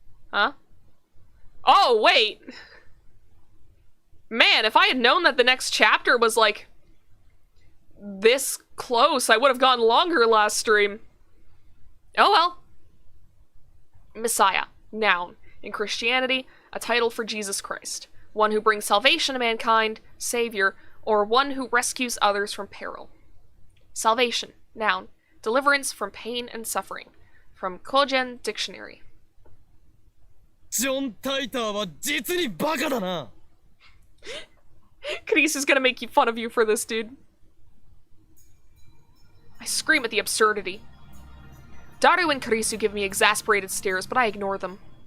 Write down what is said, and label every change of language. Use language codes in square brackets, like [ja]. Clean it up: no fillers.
[en] Huh? Oh, wait! Man, if I had known that the next chapter was, like, this close, I would have gone longer last stream. Oh well. Messiah. Noun. In Christianity, a title for Jesus Christ. One who brings salvation to mankind, savior, or one who rescues others from peril. Salvation. Noun. Deliverance from pain and suffering. From Kogen Dictionary. [ja] John Titor は実にバカだな. [en] Chris is gonna make fun of you for this, dude. I scream at the absurdity. Daru and Karisu give me exasperated stares, but I ignore them.